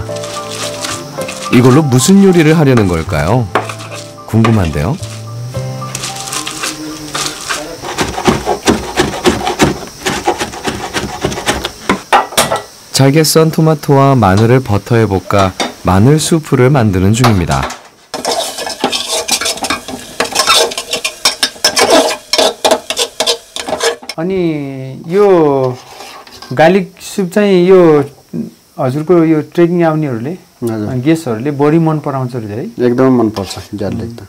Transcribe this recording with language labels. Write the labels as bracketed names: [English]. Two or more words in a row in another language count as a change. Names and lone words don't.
[Korean] 이걸로 무슨 요리를 하려는 걸까요? 궁금한데요. 잘게 썬 토마토와 마늘을 버터에 볶아 마늘 수프를 만드는 중입니다. [Nepali] अनि यो [English] garlic soup [Nepali] चाहिँ यो हजुरको यो ट्रेकिङ आउनेहरूले गेस्टहरूले बढी मन पराउँछ है? एकदम मन पर्छ गार्लिक त।